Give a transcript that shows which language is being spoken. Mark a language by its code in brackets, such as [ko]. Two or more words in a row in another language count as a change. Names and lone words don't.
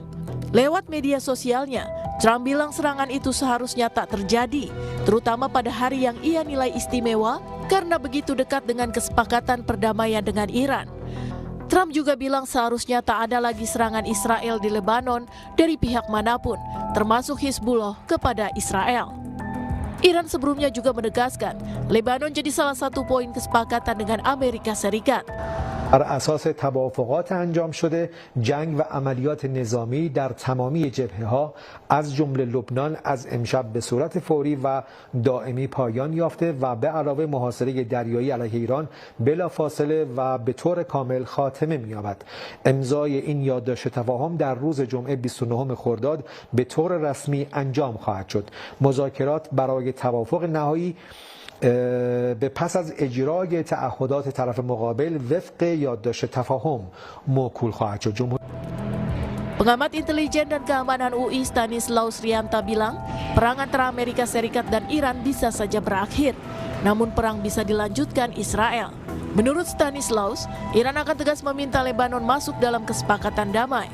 [id] Lewat media sosialnya, Trump bilang serangan itu seharusnya tak terjadi, terutama pada hari yang ia nilai istimewa karena begitu dekat dengan kesepakatan perdamaian dengan Iran. Trump juga bilang seharusnya tak ada lagi serangan Israel di Lebanon dari pihak manapun, termasuk Hizbullah kepada Israel. Iran sebelumnya juga menegaskan Lebanon jadi salah satu poin kesepakatan dengan Amerika Serikat. [fa] بر اساس توافقات انجام شده جنگ و عملیات نظامی در تمامی جبهه‌ها از جمله لبنان از امشب به صورت فوری و دائمی پایان یافته و به علاوه محاصره دریایی علیه ایران بلافاصله و به طور کامل خاتمه می‌یابد. امضای این یادداشت تفاهم در روز جمعه 29 خرداد به طور رسمی انجام خواهد شد. مذاکرات برای توافق نهایی به پس از اجرای تعهدات طرف مقابل وفق یادداشت تفاهم موکول خواهد شد. [id] Pengamat intelijen dan keamanan UI Stanislaus Rianta bilang, perang antara Amerika Serikat dan Iran bisa saja berakhir, namun perang bisa dilanjutkan Israel. Menurut Stanislaus, Iran akan tegas meminta Lebanon masuk dalam kesepakatan damai.